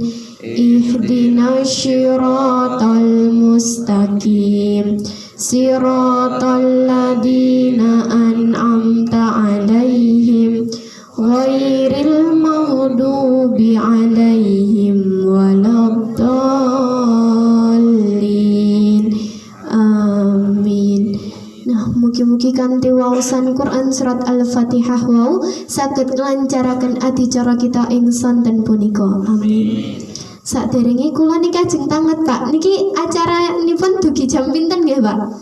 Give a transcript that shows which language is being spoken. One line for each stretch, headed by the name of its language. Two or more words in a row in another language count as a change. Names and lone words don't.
Arabic: اهدنا الصراط المستقيم. صراط الذين أنعمت عليهم غير المغضوب عليهم ولا الضالين. Amin.
Javanese: Nah, mugi-mugi kanthi waosan Quran surat Al-Fatihah wau saged nglancaraken adicara kita ing sonten punika. Amin. Sakderenge kula niki ajeng tanget Pak. Niki acara nipun dugi jam pinten nggih Pak?